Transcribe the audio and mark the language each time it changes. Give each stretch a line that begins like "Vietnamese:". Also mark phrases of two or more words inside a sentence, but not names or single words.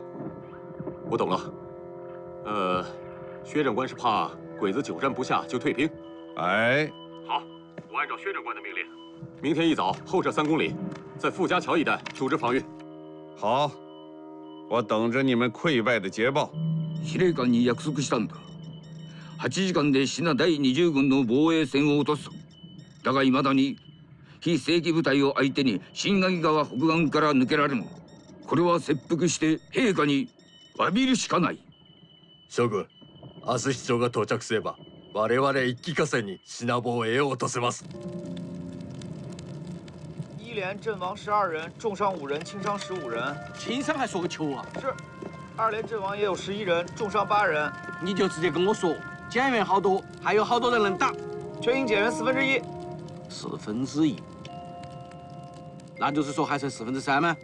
Chinese: 我懂了。薛长官是怕鬼子久战不下就退兵。哎，好，我按照薛长官的命令，明天一早后撤3公里，在傅家桥一带组织防御。好，我等着你们溃败的捷报。
Japanese: 司令官に約束したんだ。8時間で信第20軍の防衛線を落とす。だが未だに非正規部隊を相手に新垣川北岸から抜けられぬ。これは切腹して陛下に詫びるしかない。将軍、明日市長が到着すれば、我々一気呵成に品防衛を落とせます。
Chinese: 一连阵亡12人，重伤5人，轻伤15人。轻伤还说个球啊！是，2连阵亡也有11人，重伤8人。你就直接跟我说，减员好多，还有好多人能打。全营减员1/4。 1/4，那就是说还剩3/4吗？